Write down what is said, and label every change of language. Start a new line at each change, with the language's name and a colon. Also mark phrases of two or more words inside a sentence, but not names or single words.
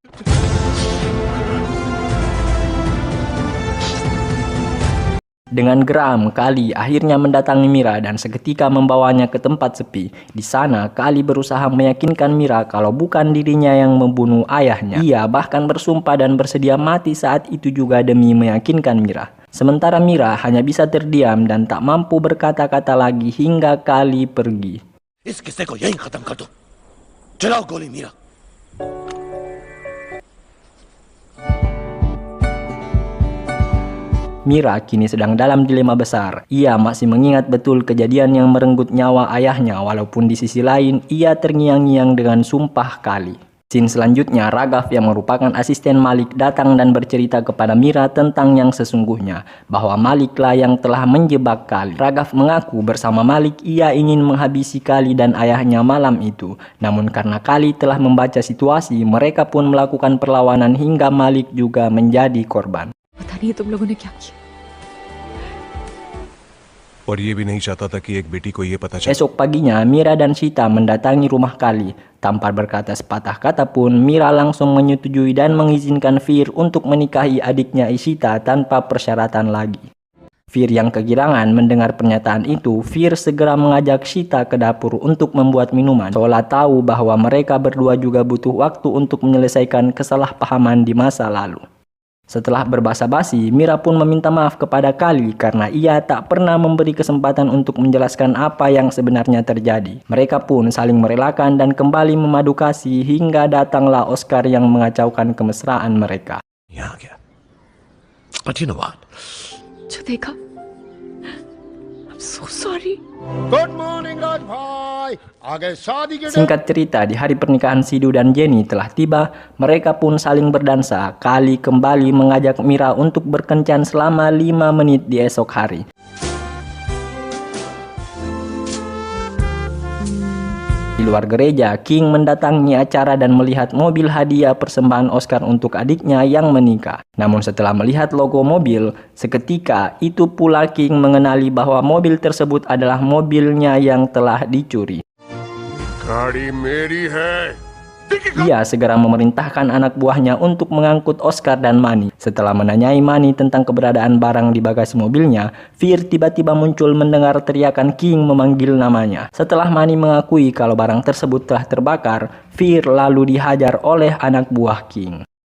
Indonesian: Dengan geram, Kali akhirnya mendatangi Mira dan seketika membawanya ke tempat sepi. Di sana, Kali berusaha meyakinkan Mira kalau bukan dirinya yang membunuh ayahnya. Ia bahkan bersumpah dan bersedia mati saat itu juga demi meyakinkan Mira. Sementara Mira hanya bisa terdiam dan tak mampu berkata-kata lagi hingga Kali pergi.
Hindi: इस किस्से को यहीं खत्म कर दो। चलाओ गोली मीरा।
Indonesian: Mira kini sedang dalam dilema besar. Ia masih mengingat betul kejadian yang merenggut nyawa ayahnya, walaupun di sisi lain ia terngiang-ngiang dengan sumpah Kali. Scene selanjutnya, Raghav yang merupakan asisten Malik datang dan bercerita kepada Mira tentang yang sesungguhnya, bahwa Maliklah yang telah menjebak Kali. Raghav mengaku bersama Malik ia ingin menghabisi Kali dan ayahnya malam itu. Namun karena Kali telah membaca situasi, mereka pun melakukan perlawanan hingga Malik juga menjadi korban.
Hindi: पता नहीं तुम लोगों ने क्या किया। और ये भी नहीं चाहता था कि एक बेटी को ये पता चले।
Indonesian: Esok paginya, Mira dan Sita mendatangi rumah Kali. Tanpa berkata sepatah kata pun, Mira langsung menyetujui dan mengizinkan Fir untuk menikahi adiknya Ishita tanpa persyaratan lagi. Fir yang kegirangan mendengar pernyataan itu, Fir segera mengajak Sita ke dapur untuk membuat minuman. Seolah tahu bahwa mereka berdua juga butuh waktu untuk menyelesaikan kesalahpahaman di masa lalu. Setelah berbasa-basi, Mira pun meminta maaf kepada Kali karena ia tak pernah memberi kesempatan untuk menjelaskan apa yang sebenarnya terjadi. Mereka pun saling merelakan dan kembali memadu kasih hingga datanglah Oscar yang mengacaukan kemesraan mereka.
Hindi: यहाँ गया।
English: But you know what?
Hindi: जो देखा,
English: I'm so sorry. Good morning
Hindi: राज भाई। आगे शादी के
Indonesian: Singkat cerita, di hari pernikahan Sidhu dan Jenny telah tiba, mereka pun saling berdansa. Kali kembali mengajak Mira untuk berkencan selama 5 menit di esok hari. Di luar gereja, King mendatangi acara dan melihat mobil hadiah persembahan Oscar untuk adiknya yang menikah. Namun setelah melihat logo mobil, seketika itu pula King mengenali bahwa mobil tersebut adalah mobilnya yang telah dicuri.
Hindi: गाड़ी मेरी है।
Indonesian: Ia segera memerintahkan anak buahnya untuk mengangkut Oscar dan Manny. Setelah menanyai Manny tentang keberadaan barang di bagasi mobilnya, Fir tiba-tiba muncul mendengar teriakan King memanggil namanya. Setelah Manny mengakui kalau barang tersebut telah terbakar, Fir lalu dihajar oleh anak buah King.